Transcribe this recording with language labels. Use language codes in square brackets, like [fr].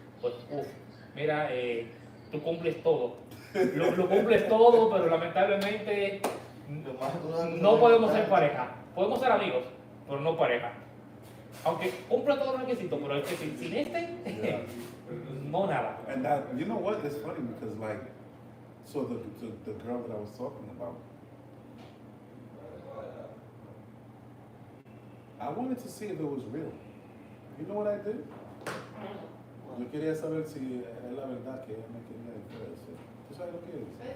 [es] Pues, mira, tú cumples todo. Lo cumples todo, pero lamentablemente no podemos ser pareja. Podemos ser amigos, pero no pareja. Aunque cumple todos los requisitos, pero es que sin este, [en] Yeah. [es] no nada. [en] And that, you know what? It's funny because like, so the girl that I was talking about, I wanted to see if it was real. You know what I did? [es] Yo quería saber si es la verdad que ella me quería diferenciar. ¿Tú sabes lo que es?